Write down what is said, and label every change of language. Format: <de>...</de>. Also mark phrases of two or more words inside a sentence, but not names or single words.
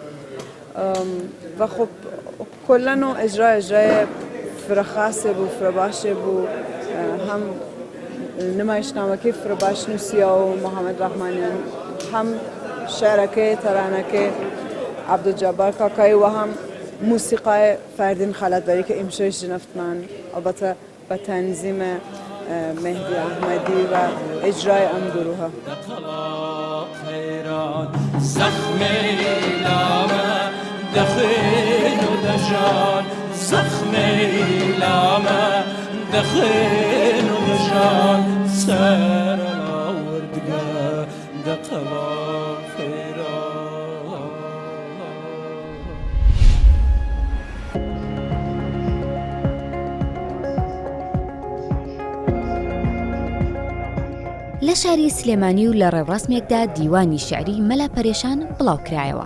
<sdh>و خب کلەن و ئەجرای فرەخاسێ بوو فرەباشێ بوو هەم نمایشنامەکەی فرەباش نووسیا و محەممەد ڕەحمانیان هەم شعرەکەی تەرانەکەی عەبدولجەبار کاکایی و هەم موسیقای فەردین خەلەتبەری کە ئیمشۆی ژنەفتمان ئەلبەتە بە تەنزیمە مهدی احمدی و</sdh> <fa>اجرای ام گروه</fa> <sdh>زخم لامه دخیل و دجان زخم لامه دخیل و دجان سر آوردگه دقلا</sdh> <ckb>لە شاری سلێمانی و لە ڕێوڕسمێکدا دیوانی شعری مەلا پەرێشان بڵاوکرایەوە.</ckb>